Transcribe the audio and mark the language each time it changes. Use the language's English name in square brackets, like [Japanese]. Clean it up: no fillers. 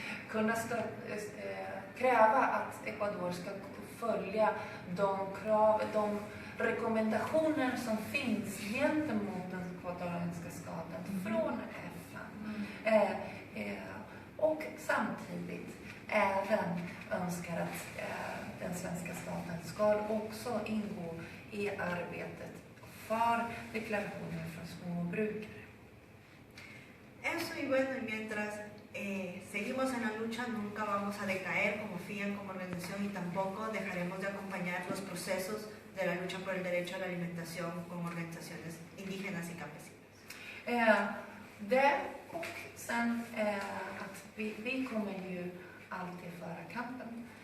[Swedish] Kunna kräva att Ecuador ska följa de krav, de rekommendationer som finns gentemot den ecuadorianska staten från FN. Och samtidigt även önskar att den svenska staten ska också ingå i arbetet för deklarationen från småbrukare. [Spanish] Eso y bueno, y mientras seguimos en la lucha, nunca vamos a decaer como FIAN, como organización, y tampoco dejaremos de acompañar los procesos de la lucha por el derecho a la alimentación como organizaciones indígenas y campesinas. [Swedish] Det och sen att vi kommer ju alltid föra kampen.